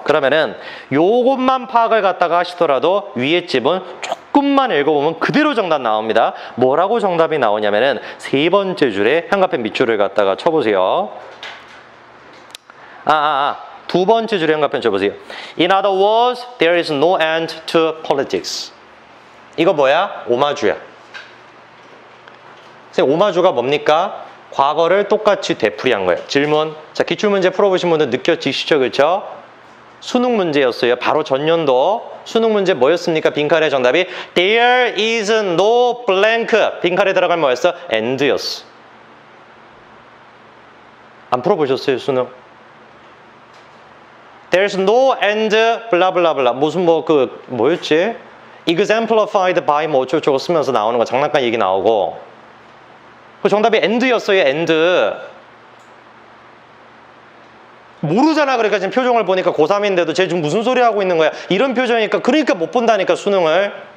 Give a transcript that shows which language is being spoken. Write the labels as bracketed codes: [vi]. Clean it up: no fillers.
[ko] 그러면은 요것만 파악을 갖다가 하시더라도 위에 집은 조금만 읽어보면 그대로 정답 나옵니다. 뭐라고 정답이 나오냐면은 세 번째 줄에 현관펜 밑줄을 갖다가 쳐보세요. 두 번째 줄에 현관펜 쳐보세요. [en] In other words, there is no end to politics. [ko] 이거 뭐야? 오마주야. 선생님, 오마주가 뭡니까? 과거를 똑같이 되풀이한 거예요. 질문. 자, 기출문제 풀어보신 분들 느껴지시죠? 그렇죠? 수능 문제였어요. 바로 전년도 수능 문제 뭐였습니까? 빈칸의 정답이 [en] There is no blank. [ko] 빈칸에 들어갈 뭐였어? and였어. 안 풀어보셨어요? 수능? [en] There's no and [ko] 블라블라블라. 무슨 뭐였지? [en] exemplified by [ko] 뭐 어쩌고저쩌고 쓰면서 나오는 거 장난감 얘기 나오고 그 정답이 end였어요. [en] end. [ko] 모르잖아. 그러니까 지금 표정을 보니까 고3인데도 쟤 지금 무슨 소리 하고 있는 거야. 이런 표정이니까 그러니까 못 본다니까 수능을.